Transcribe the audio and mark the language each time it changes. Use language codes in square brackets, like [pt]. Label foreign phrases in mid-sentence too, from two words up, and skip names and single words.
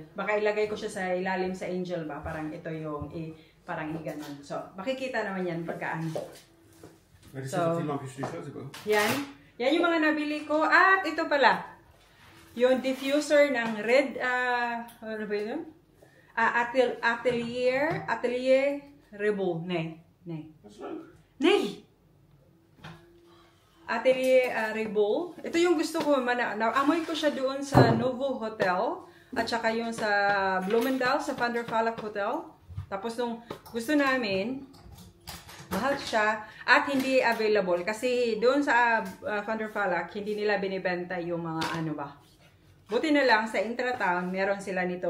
[tl] Baka ilagay ko siya sa ilalim sa angel ba? Parang ito yung parang ganun. So, makikita naman yan pagka So, yan yung mga nabili ko. At ito pala, yung diffuser ng red, ano ba yun? Atelier Rebel. Nee. Atelier Rebel. Ito yung gusto ko. Naamoy ko siya doon sa Novo Hotel. At saka yung sa Bloemendaal, sa Van der Valk Hotel. Tapos nung gusto namin, mahal siya at hindi available kasi doon sa Van der Valk hindi nila binibenta yung mga buti na lang sa Intratown meron sila nito.